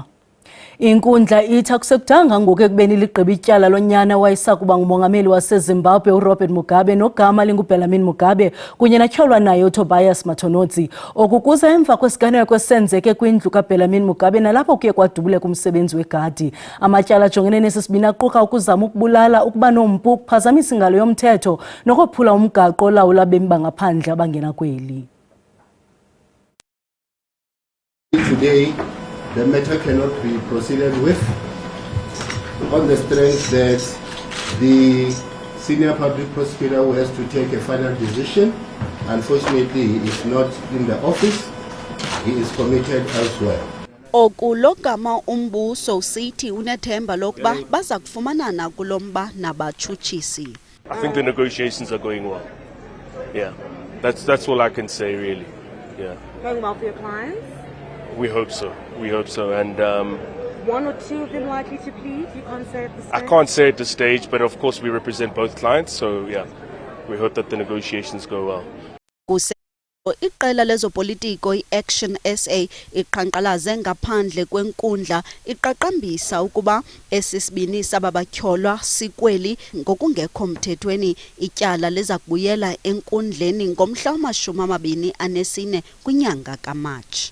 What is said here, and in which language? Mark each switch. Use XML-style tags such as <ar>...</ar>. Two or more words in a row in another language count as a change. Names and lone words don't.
<xh>Inkundla ithi akusekudanga ngoku ekubeni ligqiba ityala lonyana wayesakuba ngumongameli waseZimbabwe uRobert Mugabe nogama linguBellarmine Mugabe kunye natyholwa naye uTobias Matonodzi okukuza emva kwesiganeko esenzeke kwindlu kaBellarmine Mugabe nalapho kuye kwadubuleka umsebenzi wegadi. Amatyala ajongene nesisibini aquka ukuzama ukubulala, ukuba nompu, ukuphazamisa ingalo yomthetho nokophula umgaqo olawula abemi bangaphandle abangena kweli.</xh> <en>Today, the matter cannot be proceeded with on the strength that the senior public prosecutor who has to take a final decision, unfortunately, he is not in the office, he is committed elsewhere.</en> <xh>Okulogama umbuso usithi unethemba lokuba baza kufumanana kulomba nabatshutshisi.</xh> <en>I think the negotiations are going well. Yeah, that's all I can say really. Yeah. Going well for your clients? We hope so. We hope so. And one or two of them likely to plead? You can't say at this stage? I can't say at this stage, but of course we represent both clients. So yeah, we hope that the negotiations go well.</en> <xh>Iqela lezopolitiko iAction SA iqhankqalaze ngaphandle kwenkundla iqaqambisa ukuba esisibini sababatyholwa sikweli ngokungekho mthethweni ityala leza kubuyela enkundleni ngomhla wama-24 kwinyanga kaMatshi.</xh>